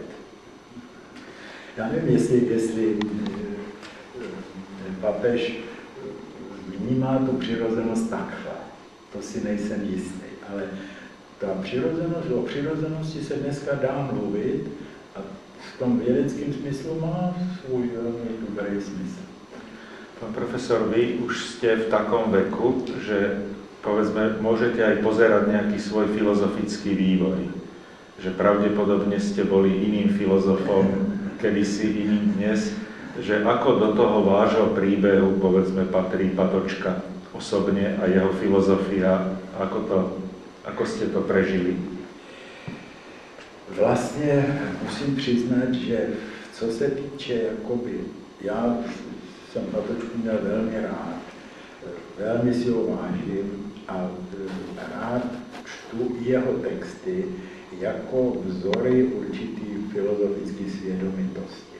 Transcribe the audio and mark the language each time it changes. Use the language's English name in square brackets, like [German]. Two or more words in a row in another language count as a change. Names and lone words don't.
[Czech] Já nevím, jestli papež vnímá tu přirozenost takhle. To si nejsem jistý, ale o přirozenosti se dneska dá mluvit a v tom vědeckém smyslu má svůj velmi dobrý smysl. [Slovak] Pán profesor, vy už ste v takom veku, že povedzme, môžete aj pozerať nejaký svoj filozofický vývoj. Že pravdepodobne ste boli iným filozofom, kedysi iným dnes, že ako do toho vášho príbehu, povedzme, patrí Patočka osobne a jeho filozofia, ako ste to prežili? [Czech] Vlastně musím přiznat, že co se týče, já jsem Patočku měl velmi rád, velmi si ho vážím a rád čtu čtu jeho texty jako vzory určitý filozofické svědomitosti.